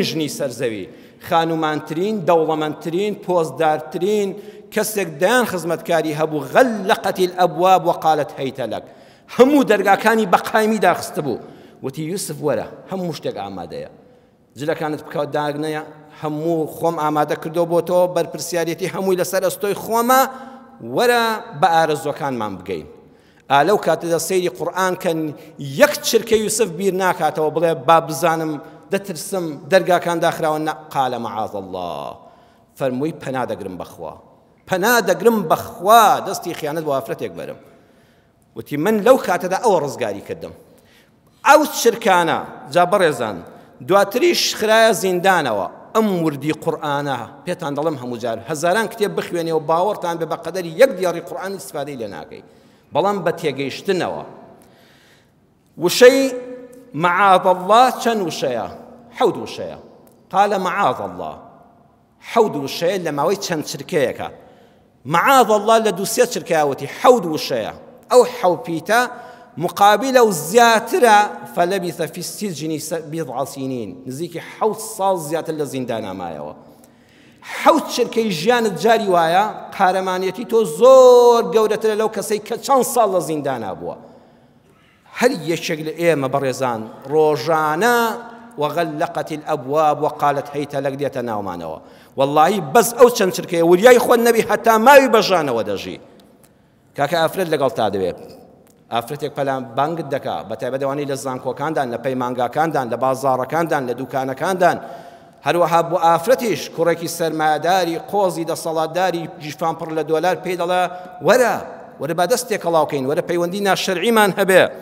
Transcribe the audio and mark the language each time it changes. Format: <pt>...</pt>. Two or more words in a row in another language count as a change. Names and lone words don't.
<ckb>ژنی سەرزەوی، خانومانترین، دەوڵەمەندترین، پۆستدارترین کەسێک دایان خزمەتکاری هەبوو،</ckb> <ar>غەلقەت الئەبواب وقالت هەیتە لەک،</ar> <ckb>هەموو دەرگاکانی بەقایمی داخستە بوو، وتی یوسف وەرە هەموو شتێک ئامادەیە، جلەکانت بکەوت داگنەیە، هەموو خۆم ئامادە کردو بۆ تۆ، بەرپرسیارەتی هەمووی لەسەر ئەستۆی خۆمە، وەرە بە ئارەزوەکانمان بگەین. لەو کاتەدا سەیری قورئان کەن یەک چرکە یوسف بیر ناکاتەوە بڵێ با بزانم دەترسم دەرگاکان داخراوە،</ckb> <ar>قال معاذ الله،</ar> <ckb>فەرمووی پەنا دەگرم بەخوا، پەنا دەگرم بەخوا دەستی خیانەت بۆ ئافرەتێک بەرم. وتی من لەو کاتەدا ئەوە ڕزگاری کردم. ئەو چرکانە جا بەڕێزان دواتریش خرایە زیندانەوە. ئەم وردی قورئانە پێتان دەڵم هەموو جار هەزاران کتێب بخوێنێ و باوەڕتان بێ بە قەدەری یەک دیاڕی قورئان ئیستفادەی لێ ناکەی، بەڵام بە تێگەیشتنەوە. وشەی</ckb> <ar>معاذ الله</ar> <ckb>چەند وشەیە؟ 7 وشەیە.</ckb> <ar>قال معاذ الله</ar> <ckb>7 وشەیە لە ماوەی چەند چرکەیەکە.</ckb> <ar>معاذ الله</ar> <ckb>لە دووسێ چرکایەوەتی 7 وشەیە. ئەو حەوپیتە مقابلە و زیاترە،</ckb> <ar>فلبث في السجن 7 سنين،</ar> <ckb>نزیکی 7 ساڵ زیاتر لە زیندانە مایەوە. 7 چرکەی ژیانت جاری وایە، قارەمانیەتی تۆ زۆر گەورەترە لەو کەسەی کە چەند ساڵ لە زیندانە بووە. هەر یەکێک لە ئێمە بەڕێزان ڕۆژانە</ckb> <ar>وغلقت الأبواب وقالت هەیتە لەک</ar> <ckb>دێتە ناومانەوە. واللهی بەس ئەو چەند چرکەیە وریای خۆت نەبی هەتا ماوی بەژانەوە دەژی. کاکە ئافرەت لەگەڵ تا دەوێت، ئافرەتێک پەلان بانگت دەکا، بە تایبەتەوانی لە زانکۆکاندان، لە پەیمانگاکاندان، لە بازاڕەکاندان، لە دوکانەکاندان، هەروەها بۆ ئافرەتیش کوڕێکی سەرمایەداری قۆزی دەسەڵاتداری جیفان پڕ لە دۆلار پێی دەڵێ وەرە با دەستێک هەڵاوکەین، وەرە پەیوەندی ناشەرعیمان هەبێ.</ckb>